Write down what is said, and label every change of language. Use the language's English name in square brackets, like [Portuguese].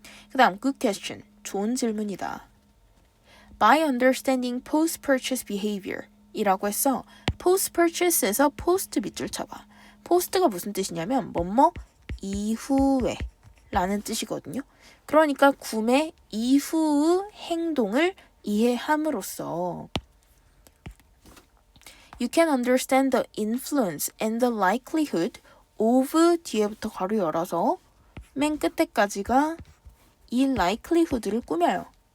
[Korean] 그 다음 [English] good question, [Korean] 좋은 질문이다. [English] By understanding post-purchase behavior [Korean] 이라고 했어. post-purchase에서 post 밑줄 쳐봐. post가 무슨 뜻이냐면 뭐뭐 이후에 라는 뜻이거든요. 그러니까 구매 이후의 행동을 이해함으로써 [English] You can understand the influence and the likelihood of [Korean] 뒤에부터 괄호 열어서 맨 끝에까지가 이 likelihood를 꾸며요.